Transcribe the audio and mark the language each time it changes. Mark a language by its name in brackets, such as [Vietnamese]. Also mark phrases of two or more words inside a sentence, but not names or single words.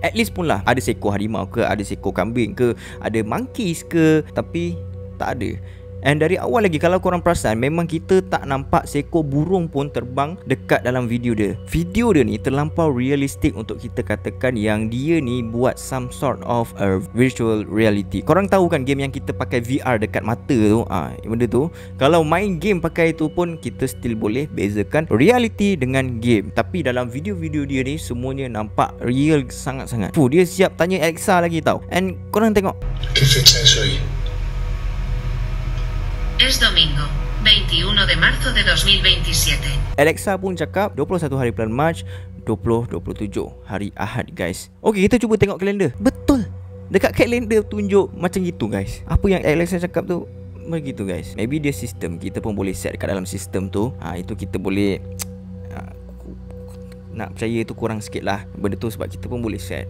[English] At least [Malay] pun lah ada seekor harimau ke, ada seekor kambing ke, ada monkeys ke, tapi tak ada. And dari awal lagi kalau korang perasan, memang kita tak nampak seekor burung pun terbang dekat dalam video dia. Video dia ni terlampau realistik untuk kita katakan yang dia ni buat [English] some sort of a virtual reality. [Malay] Korang tahu kan game yang kita pakai VR dekat mata tu, benda tu, kalau main game pakai tu pun kita still boleh bezakan reality dengan game. Tapi dalam video-video dia ni semuanya nampak real sangat-sangat. Dia siap tanya Alexa lagi tau. And korang tengok, [Spanish] ¿Qué fecha es hoy? Es domingo, 21 de marzo de 2027. [Malay] Alexa pun cakap 21 hari bulan Mac 2027, hari Ahad guys. Okay, kita cuba tengok kalender. Betul, dekat kalender tunjuk macam gitu guys. Apa yang Alexa cakap tu begitu guys. Maybe dia sistem, kita pun boleh set kat dalam sistem tu. Itu kita boleh nak percaya tu kurang sikit lah benda tu, sebab kita pun boleh set.